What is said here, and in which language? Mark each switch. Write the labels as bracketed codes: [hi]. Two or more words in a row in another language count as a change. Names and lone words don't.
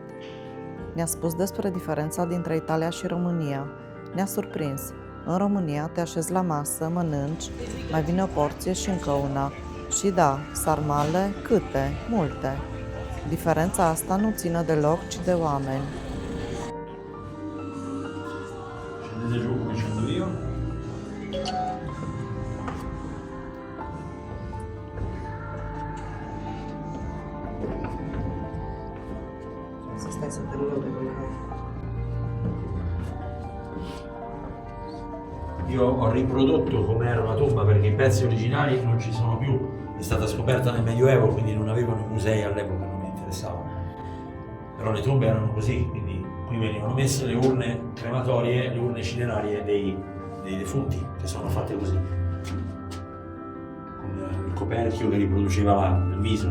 [ro] Ne-a spus despre diferența dintre Italia și România. Ne-a surprins. În România te așezi la masă, mănânci, mai vine o porție și încă una. Și da, sarmale, câte, multe. Diferența asta nu ține de loc, ci de oameni. [it] Scendete giù come scendo io. [ro] Să stai să te rog de [it] Io ho riprodotto come era una tomba perché i pezzi originali non ci sono più. È stata scoperta nel Medioevo, quindi non avevano i musei all'epoca, non mi interessava. Però le tombe erano così, quindi qui venivano messe le urne crematorie, le urne cinerarie dei defunti, che sono fatte così, con il coperchio che riproduceva il viso.